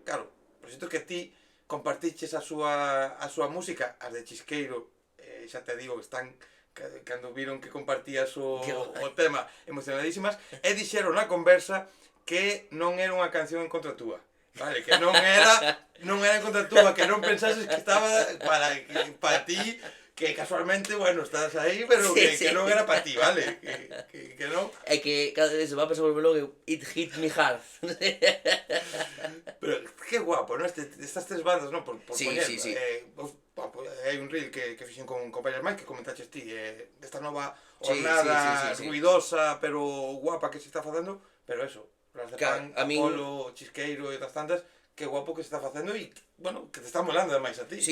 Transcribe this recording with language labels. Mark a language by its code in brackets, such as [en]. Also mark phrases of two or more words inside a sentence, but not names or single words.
[gl] Claro, proxectos que ti compartiches a súa música, as de Chisqueiro, xa te digo que están, cando viron que compartías o tema, emocionadísimas, e dixeron na conversa que non era unha canción en contra túa, vale, que non era en contra túa, que non pensases que estaba para ti, que casualmente, bueno, estás aí, pero que non era para ti, vale, que non. É que cada vez [es] se va a pensar [gl] por logo, [en] it hit me hard. [gl] Pero que guapo, non? Estas tres bandas, non? Por poñer, hai un reel que fixen con compañeros máis que comentaches ti, desta nova hornada ruidosa, pero guapa que se está facendo, pero eso, Lorazepam, Apolo, Chisqueiro e outras tantas, que guapo que se está facendo e, bueno, que te está molando ademais a ti.